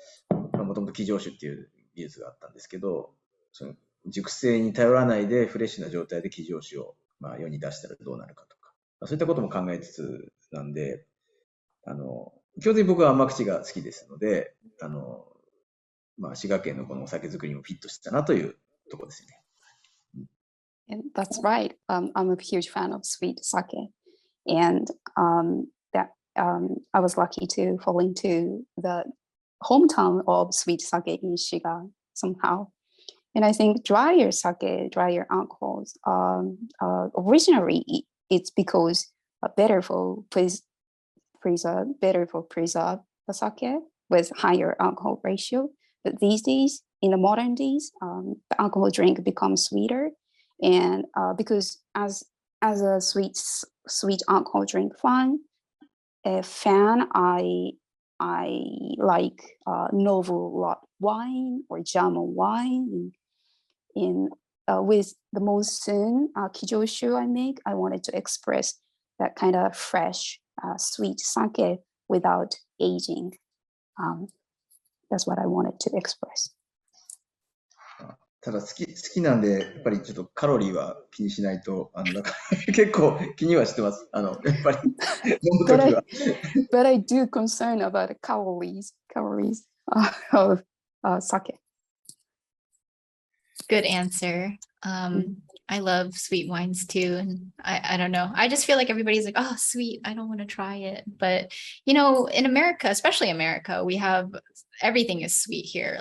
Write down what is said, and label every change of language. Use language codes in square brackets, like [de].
[ja] もともとkijoshuっていう技術があったんですけど、その熟成に頼らないでフレッシュな状態でkijoshuを世に出したらどうなるかとか、そういったことも考えつつなんで、基本的に僕は甘口が好きですので、滋賀県のこのお酒作りにもフィットしてたなというところですね。 [en] And that's right. I'm a huge fan of sweet sake, and I was lucky to fall into the hometown of sweet sake in Shiga somehow. And I think drier alcohols, originally it's because better for preserve the sake with higher alcohol ratio. But these days, in the modern days, the alcohol drink becomes sweeter. And because as a sweet alcohol drink fan, I like novel wine or German wine. And with the Monsoon kijoshu I make, I wanted to express that kind of fresh, sweet sake without aging. That's what I wanted to express. [ja] ただ好きなんで、やっぱりちょっとカロリーは気にしないと、結構気にはしてます。やっぱり飲むときは。 [en] But I do concern about the calories of sake. Good answer. I love sweet wines too. And I don't know. I just feel like everybody's like, oh, sweet. I don't want to try it. But, you know, in America, especially America, we have everything is sweet here.